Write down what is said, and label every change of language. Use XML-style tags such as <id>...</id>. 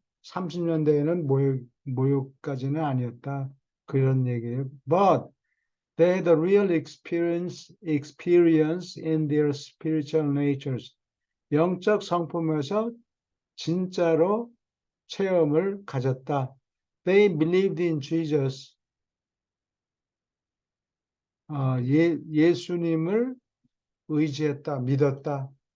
<ko>30년대에는 모욕까지는 아니었다. 그런 얘기예요.</ko> <en>But they had a real experience in their spiritual natures.</en> <ko>영적 성품에서 진짜로 체험을 가졌다.</ko> <en>They believed in Jesus.</en> <ko>예수님을 의지했다, 믿었다.</ko>